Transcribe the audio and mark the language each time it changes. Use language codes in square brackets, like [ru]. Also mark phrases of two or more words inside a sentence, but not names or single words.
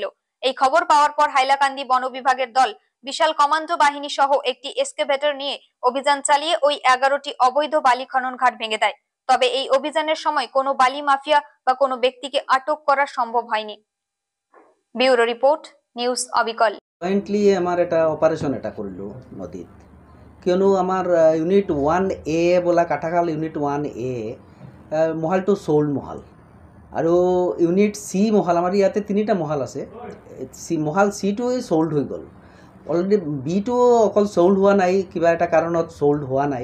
[bn] এই খবর পাওয়ার পর হাইলাকান্দি বন বিভাগের দল বিশাল কমান্ডো বাহিনী সহ একটি এক্সকাভেটর নিয়ে অভিযান চালিয়ে ওই 11টি অবৈধ বালি খনন ঘাট ভেঙে দেয়। তবে এই অভিযানের সময় কোনো বালি মাফিয়া বা কোনো ব্যক্তিকে আটক করা সম্ভব হয়নি। ব্যুরো রিপোর্ট, নিউজ অবিকল। [as] জয়েন্টলি আমার এটা অপারেশন এটা করলো নদীত, কিয়নো আমার ইউনিট 1A বোলা কাটাখাল ইউনিট 1A মহালটো চ'ল্ড মহাল আৰু ইউনিট চি মহাল, আমাৰ ইয়াতে তিনিটা মহাল আছে। মহাল চিটো চ'ল্ড হৈ গ'ল অলৰেডি, বিটো অকল চ'ল্ড হোৱা নাই, কিবা এটা কাৰণত চ'ল্ড হোৱা নাই।